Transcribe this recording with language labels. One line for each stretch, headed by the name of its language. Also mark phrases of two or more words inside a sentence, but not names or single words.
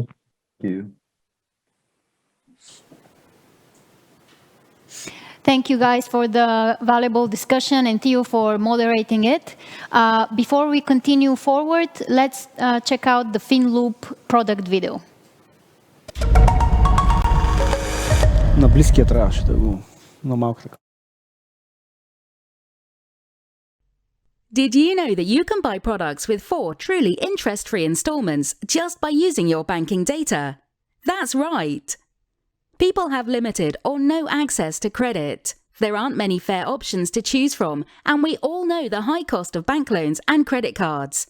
English: Thank you. Thank you guys for the valuable discussion, and Theo for moderating it. Before we continue forward, let's check out the FinLoop product video.
Bulgarian: На близкия трябваше да го, на малко така.
English: Did you know that you can buy products with 4 truly interest-free installments just by using your banking data? That's right. People have limited or no access to credit. There aren't many fair options to choose from, and we all know the high cost of bank loans and credit cards.